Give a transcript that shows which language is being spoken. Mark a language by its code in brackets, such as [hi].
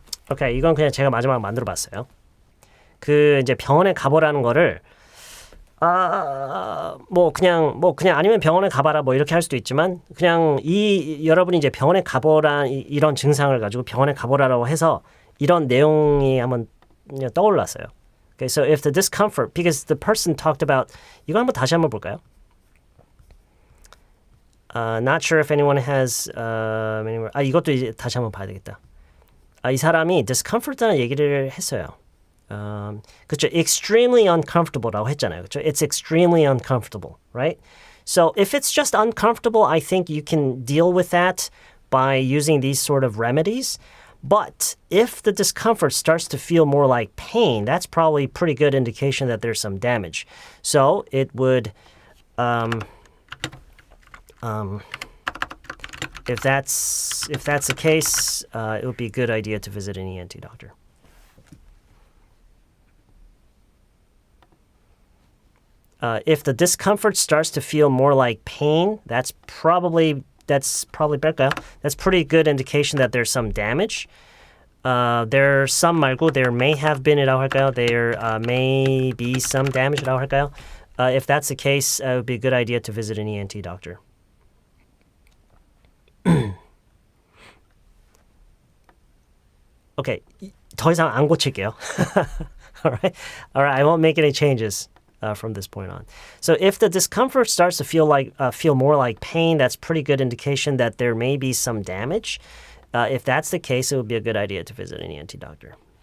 [ko] 오케이, 이건 그냥 제가 마지막 만들어봤어요. 그 이제 병원에 가보라는 거를 뭐 그냥 아니면 병원에 가봐라 뭐 이렇게 할 수도 있지만 그냥 여러분이 이제 병원에 가보라 이런 증상을 가지고 병원에 가보라라고 해서 이런 내용이 한번 떠올랐어요. [en] Okay, so if the discomfort, because the person talked about, [ko] 이거 한번 다시 한번 볼까요? [en] Not sure if anyone has, [ko] 이것도 이제 다시 한번 봐야 되겠다. 이 사람이 discomfort라는 얘기를 했어요. 그렇죠. [en] Extremely uncomfortable [ko] 라고 했잖아요. 그렇죠. [en] It's extremely uncomfortable, right? So if it's just uncomfortable, I think you can deal with that by using these sort of remedies. But if the discomfort starts to feel more like pain, that's probably a pretty good indication that there's some damage. So it would, if that's the case, it would be a good idea to visit an ENT doctor. If the discomfort starts to feel more like pain, that's probably [ko] 뺄까요? [en] That's pretty good indication that there's some damage. There's some [ko] 말고 [en] there may have been이라고 [ko] 할까요? [en] There may be some damage라고 [ko] 할까요? [en] If that's the case, it would be a good idea to visit an ENT doctor. [ko] Okay, 더 이상 안 고칠게요. [en] All right, I won't make any changes. From this point on. So if the discomfort starts to feel more like pain, that's pretty good indication that there may be some damage. If that's the case, it would be a good idea to visit an ENT doctor.